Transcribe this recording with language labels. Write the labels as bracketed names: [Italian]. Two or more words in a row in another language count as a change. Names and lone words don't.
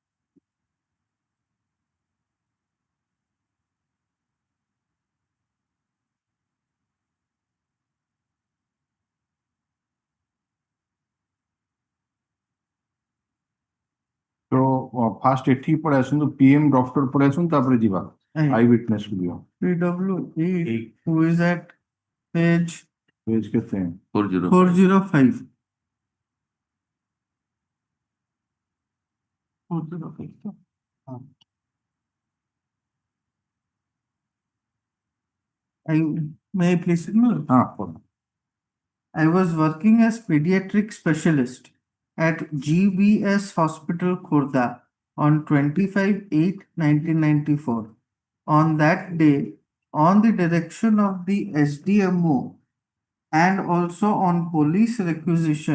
[Odia] ତ ଫାଷ୍ଟ ଏଠିକି ପଳେଇ ଆସନ୍ତୁ PM ଡକ୍ଟର ପଳେଇ ଆସନ୍ତୁ ତାପରେ ଯିବା [English] eye witness [Odia] କୁ ଯିବା [English] PW8 who is at page [Odia] ପେଜ କେତେ 405. 405 ତ? ହଁ। [English] May I please signal? [Odia] ହଁ ପଢ। [English] I was working as pediatric specialist at GBS Hospital Khurda on 25/8/1994. On that day, on the direction of the SDMO and also on police requisition,